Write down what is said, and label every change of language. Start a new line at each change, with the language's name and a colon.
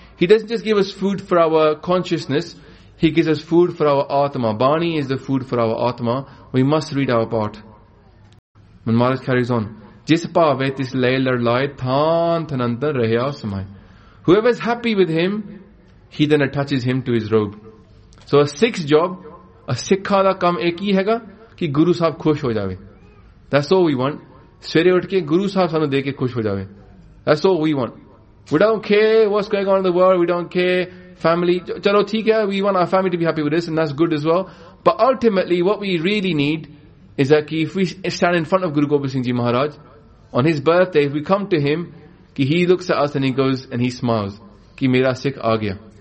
English: He doesn't just give us food for our consciousness. He gives us food for our Atma. Bani is the food for our Atma. We must read our part. And Maharaj carries on.
Punjabi: Jis paavet is lailar lai thaan thanantar rahya samay.
English: Whoever is happy with him, he then attaches him to his robe. So a sixth job,
Punjabi: ਸਿੱਖਾ ਦਾ ਕੰਮ ਇੱਕ ਹੀ ਹੈ ਗਾ, ਕਿ ਗੁਰੂ ਸਾਹਬ ਖੁਸ਼ ਹੋ ਜਾਵੇ.
English: That's all we want.
Punjabi: ਸਵੇਰੇ ਉਠਕੇ ਗੁਰੂ ਸਾਹਬ ਸਾਨੂੰ ਦੇਖੇ ਖੁਸ਼ ਹੋ ਜਾਵੇ.
English: That's all we want. We don't care what's going on in the world. We don't care. Family,
Punjabi: chalo theek hai,
English: we want our family to be happy with this, and that's good as well. But ultimately, what we really need is that if we stand in front of Guru Gobind Singh Ji Maharaj, on his birthday, if we come to him, ਕਿ he looks at us and he goes and he smiles,
Punjabi: ਕਿ ਮੇਰਾ ਸਿੱਖ ਆ ਗਿਆ.